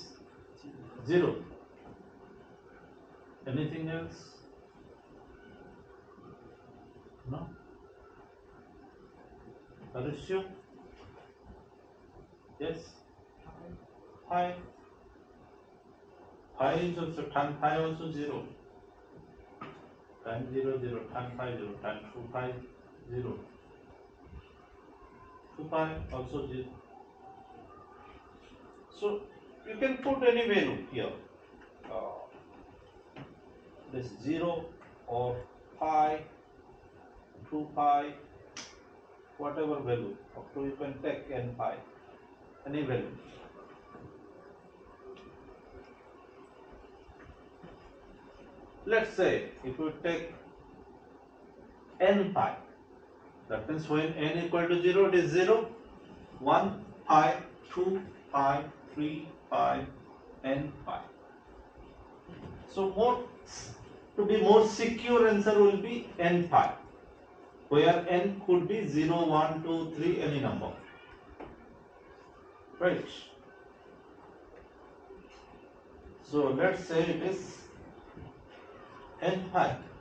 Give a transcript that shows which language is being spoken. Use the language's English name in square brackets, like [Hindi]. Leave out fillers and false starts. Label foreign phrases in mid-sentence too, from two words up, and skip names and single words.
[English] 0. Anything else? No? Are you sure? Yes. Pi. Pi is also tan pi also 0. Tan 0 0, tan pi 0, tan 2 pi 0. 2 pi also 0. So you can put any value here. This 0 or pi, 2 pi, whatever value. Up to you can take n pi, any value. Let's say if you take n pi, that means when n equal to 0, it is 0, 1 pi, 2 pi, 3 pi, n pi. So to be more secure answer will be n pi, where n could be 0, 1, 2, 3, any number. Right. So let's say it is n pi.